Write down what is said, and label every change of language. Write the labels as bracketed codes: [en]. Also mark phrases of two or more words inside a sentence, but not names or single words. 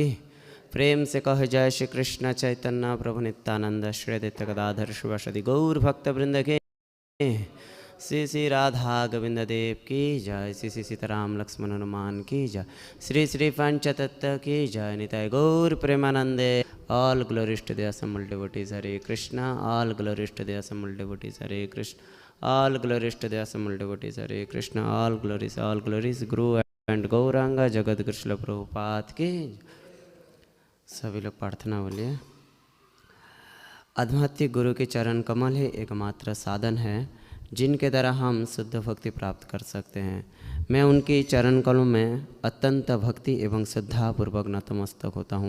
[hi] प्रेम से कह जय श्री कृष्ण चैतन्य प्रभु नित्यानंद श्री अद्वैत गदाधर शिवासादि गौर भक्त वृंद के। श्री श्री राधा गोविंद देव की जय, श्री श्री सीताराम लक्ष्मण हनुमान की जय, श्री श्री पंचतत्व की जय, निताय गौर प्रेमानंदे। [en] All glories to the assembled devotees, Hare Krishna. All glories to the assembled devotees, Hare Krishna. All glories to the assembled devotees, Hare Krishna. All glories, Guru and Gauranga, Jagat Guru Śrīla Prabhupada की। [hi] सभी लोग प्रार्थना बोलिए। आध्यात्मिक गुरु के चरण कमल ही एकमात्र साधन है जिनके द्वारा हम शुद्ध भक्ति प्राप्त कर सकते हैं। मैं उनकी चरण कमलों में अत्यंत भक्ति एवं श्रद्धापूर्वक नतमस्तक होता हूँ।